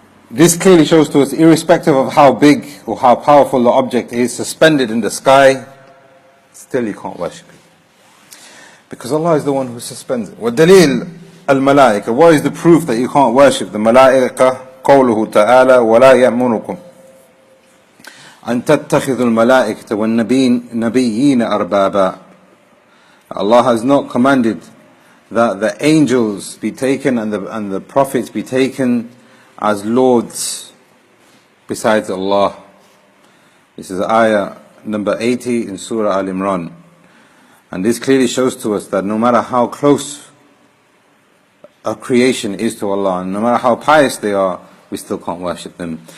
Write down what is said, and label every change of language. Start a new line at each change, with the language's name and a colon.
English: This clearly shows to us, irrespective of how big or how powerful the object is suspended in the sky, still you can't worship it. Because Allah is the one who suspends it.
Arabic: وَالدَّلِيلُ الْمَلَائِكَةِ,
English: what is the proof that you can't worship the malaika?
Arabic: قوله تعالى ولا يأمركم أن تتخذوا الملائكة والنبيين أربابا.
English: Allah has not commanded that the angels be taken and the prophets be taken as lords besides Allah. This is ayah number 80 in Surah Al-Imran. And this clearly shows to us that no matter how close a creation is to Allah, and no matter how pious they are, we still can't worship them.